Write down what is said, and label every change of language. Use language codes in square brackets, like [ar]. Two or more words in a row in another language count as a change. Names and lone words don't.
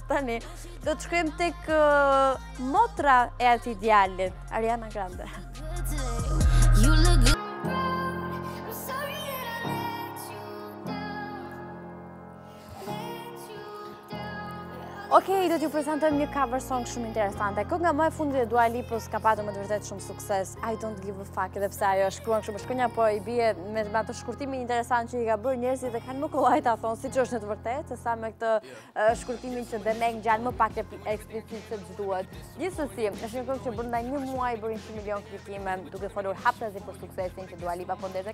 [sq] Tani do të shkojmë tek motra e atij djalit, Ariana Grande. Okej, do t'ju prezantojmë një [en] cover song [sq] shumë interesante. Kënga më e fundit e Dua Lipës ka patur me të vërtetë shumë sukses. [en] I don't give a fuck, [sq] edhe pse ajo shkruan kështu me shkronja, po i bie me atë shkurtimin interesant që i ka bërë njerëzit dhe kanë më kollaj ta thonë siç është në të vërtetë, sesa me këtë shkurtimin që dhe ngjan më pak eksplicit se duhet. Gjithsesi, është një këngë që brenda një muaji bëri 100 milion klikime, duke folur haptazi për suksesin që Dua Lipa po ndezë.